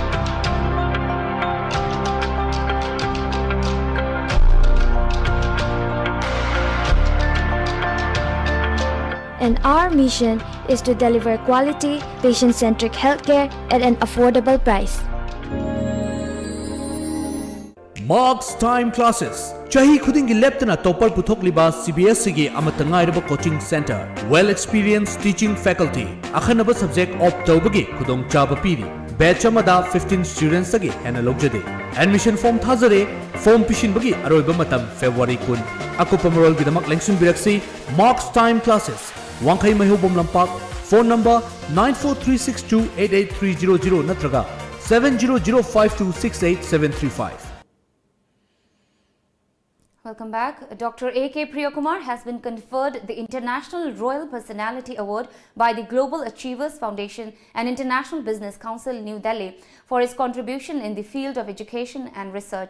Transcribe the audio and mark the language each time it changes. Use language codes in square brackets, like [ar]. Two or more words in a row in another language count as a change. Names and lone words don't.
[en] And our mission is to deliver quality, patient-centric healthcare at an affordable price. Marks Time Classes. [mni] Chahi khudingi leptana topar puthokliba CBSE gi amatangairaba [en] coaching center. Well experienced teaching faculty. [mni] Akhanaba [en] subject opt [mni] tawbagi khudong chaba piri. Batch amada 15 students agi hena logjade. [en] Admission form [mni] thazare. Form pishin bagi aroiba matam February 10. Akupa marol gidamak lengsun biraksi Marks Time Classes. Wangkai mahubom lampak. [en] Phone number [mni] 9436288300 natraga 7005268735. [en] Welcome back. Dr. A.K. Priyakumar has been conferred the International Royal Personality Award by the Global Achievers Foundation and International Business Council, New Delhi, for his contribution in the field of education and research.